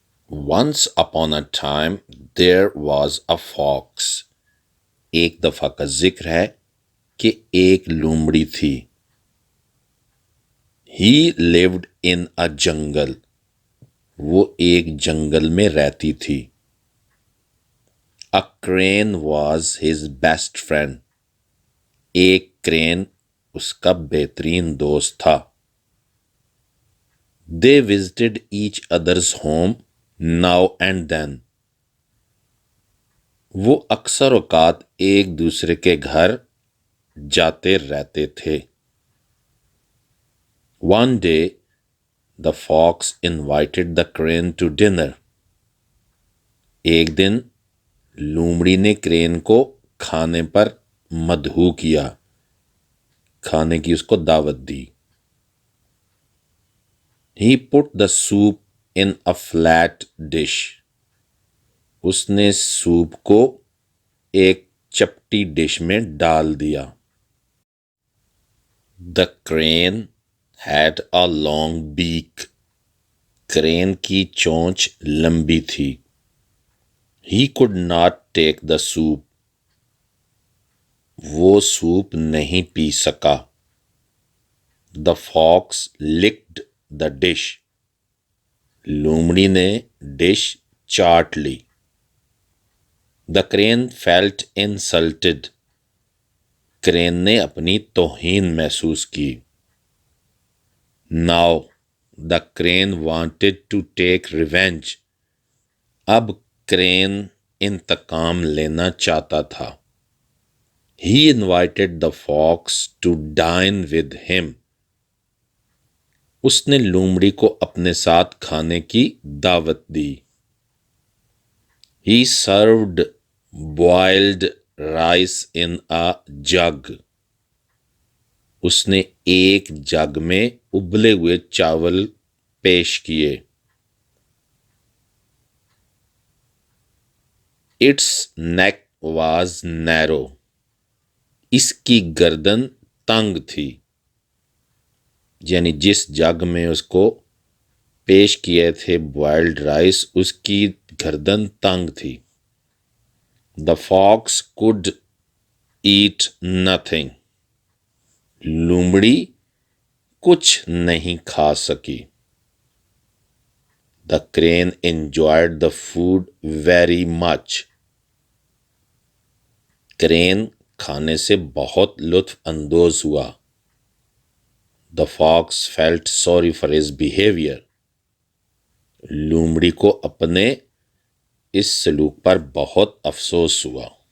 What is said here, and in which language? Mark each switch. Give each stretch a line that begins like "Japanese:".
English: Once upon a time there was a fox.
Urdu: ایک دفعہ کا ذکر ہے کہ ایک لومڑی تھی.
English: He lived in a jungle.
Urdu: وہ ایک جنگل میں رہتی تھی.
English: A crane was his best friend.
Urdu: ایک کرین اس کا بہترین دوست تھا.
English: They visited each other's home now and then.
Urdu: وہ اکثر اوقات ایک دوسرے کے گھر جاتے رہتے تھے.
English: One day, the fox invited the crane to dinner.
Urdu: ایک دن لومڑی نے کرین کو کھانے پر مدعو کیا، کھانے کی اس کو دعوت دی.
English: He put the soup in a flat dish.
Urdu: اس نے سوپ کو ایک چپٹی ڈش میں ڈال دیا.
English: The crane had a long beak.
Urdu: کرین کی چونچ لمبی تھی.
English: He could not take the soup.
Urdu: وہ سوپ نہیں پی سکا.
English: The fox licked the dish.
Urdu: لومڑی نے ڈش چاٹ لی.
English: The crane felt insulted.
Urdu: کرین نے اپنی توہین محسوس کی.
English: Now the crane wanted to take revenge.
Urdu: اب کرین انتقام لینا چاہتا تھا.
English: He invited the fox to dine with him.
Urdu: اس نے لومڑی کو اپنے ساتھ کھانے کی دعوت دی.
English: He served boiled rice in a jug.
Urdu: اس نے ایک جگ میں ابلے ہوئے چاول پیش کیے.
English: Its neck was narrow.
Urdu: اس کی گردن تنگ تھی. یعنی جس جگ میں اس کو پیش کیے تھے بوائلڈ رائس، اس کی گردن تنگ تھی.
English: The fox could eat nothing.
Urdu: لومڑی کچھ نہیں کھا سکی.
English: The crane enjoyed the food very much.
Urdu: کرین کھانے سے بہت لطف اندوز ہوا.
English: The fox felt sorry for his behavior.
Urdu: لومڑی کو اپنے اس سلوک پر بہت افسوس ہوا.